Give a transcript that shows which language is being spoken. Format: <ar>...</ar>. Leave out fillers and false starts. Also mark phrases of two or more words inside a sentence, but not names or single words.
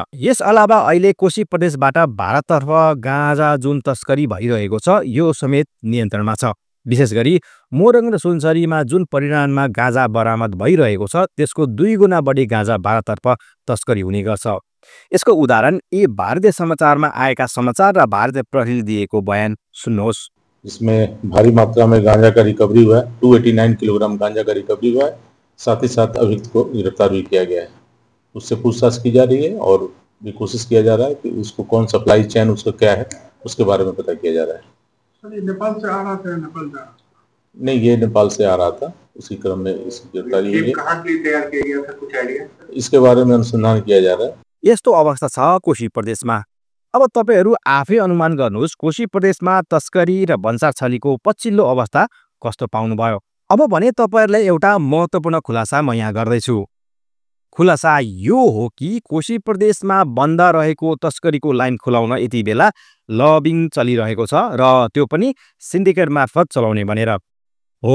<ne>यस अलावा अहिले कोशी प्रदेशबाट भारततर्फ गाँजा जुन तस्करी भइरहेको छ, यो समेत नियन्त्रणमा छ। विशेष गरी मोरङ र सुनसरीमा जुन परिमाणमा गाँजा बरामद भइरहेको छ, त्यसको 2 गुणा बढी गाँजा भारततर्फ तस्करी हुने गर्छ। यसको उदाहरण यी भारतीय समाचारमा आएका समाचार र भारतीय प्रहरीले दिएको बयान सुन्नुहोस्।</ne> <hi>इसमें भारी मात्रा में गांजा का रिकवरी हुआ है, 289 किलोग्राम गांजा का रिकवरी हुआ है। साथ ही साथ अभियुक्त को गिरफ्तार भी किया गया है। उससे पूछताछ की जा रही है और भी कोशिश किया जा रहा है कि उसको कौन</hi> <en>supply chain</en> <hi>उसका क्या है, उसके बारे में पता किया जा रहा है। सर, ये नेपाल से आ रहा था, नेपाल जा नहीं, ये नेपाल से आ रहा था। उसी क्रम में इसकी गिरफ्तारी हुई है। कहाँ के लिए तैयार किया गया था, कुछ आइडिया? इसके बारे में अनुसंधान किया जा रहा है।</hi> <ne>यस्तो अवस्था छ कोशी प्रदेशमा। अब तपाईहरू आफै अनुमान गर्नुहोस्, कोशी प्रदेशमा तस्करी र भन्सार छलीको पछिल्लो अवस्था कस्तो पाउनुभयो। अब भने तपाईहरुलाई एउटा महत्त्वपूर्ण खुलासा म यहाँ गर्दैछु। खुलासा यो हो कि कोशी प्रदेशमा बन्द रहेको तस्करीको लाइन खुलाउन यति बेला लबिङ चलिरहेको छ र त्यो पनि सिन्डिकेट मार्फत चलाउने भनेर हो।</ne>